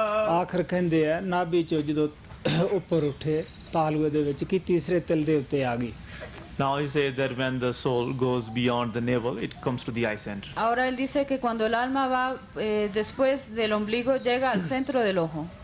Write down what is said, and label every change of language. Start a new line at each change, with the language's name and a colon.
Punjabi: ਆਖਰ ਕਹਿੰਦੇ ਆ ਨਾਭੀ ਚੋਂ ਜਦੋਂ ਉੱਪਰ ਉੱਠੇ ਤਾਲੂਏ ਦੇ ਵਿੱਚ ਕਿ ਤੀਸਰੇ ਤਿਲ ਦੇ ਉੱਤੇ ਆ ਗਈ।
English: Now he says that when the soul goes beyond the navel, it comes to the eye center.
Spanish: Ahora él dice que cuando el alma va después del ombligo llega al centro del ojo.